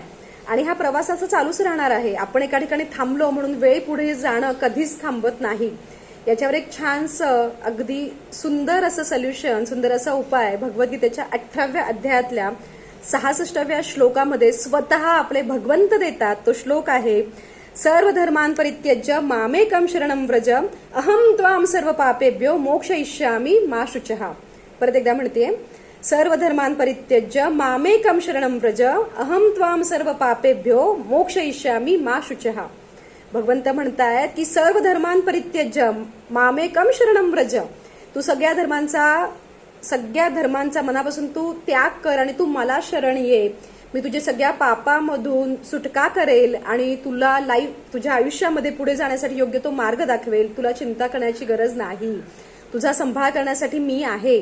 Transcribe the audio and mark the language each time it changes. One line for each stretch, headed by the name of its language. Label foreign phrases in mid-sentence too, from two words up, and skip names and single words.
Marathi: आणि हा प्रवास असा चालूच राहणार आहे. आपण एका ठिकाणी थांबलो म्हणून वेळ पुढे जाणं कधीच थांबत नाही. याच्यावर एक छानसं अगदी सुंदर असं सोल्युशन, सुंदर असा उपाय भगवद्गीतेच्या 18व्या अध्यायातल्या 66व्या श्लोकामध्ये स्वतः आपले भगवंत देतात. तो श्लोक आहे,
Sanskrit: सर्व धर्मान परित्यज्य मामेकम शरणं व्रज अहम त्वाम सर्व पापेभ्यो मोक्षयिष्यामि मा शुचः.
Marathi: परत एकदा म्हणते,
Sanskrit: सर्व धर्मान परित्यज्य मामेकम शरणं व्रज अहम त्वाम सर्व पापेभ्यो मोक्षयिष्यामि मा शुचः.
Marathi: भगवंत म्हणतायत की
Sanskrit: सर्व धर्मान परित्यज्य मामेकम शरणं व्रज.
Marathi: तू सगळ्या धर्मांचा मनापासून तू त्याग कर आणि तू मला शरण ये. मी तुझ्या सगळ्या पापामधून सुटका करेल आणि तुला तुझ्या आयुष्यामध्ये पुढे जाण्यासाठी योग्य तो मार्ग दाखवेल. तुला चिंता करण्याची गरज नाही. तुझा संभाळ करण्यासाठी मी आहे.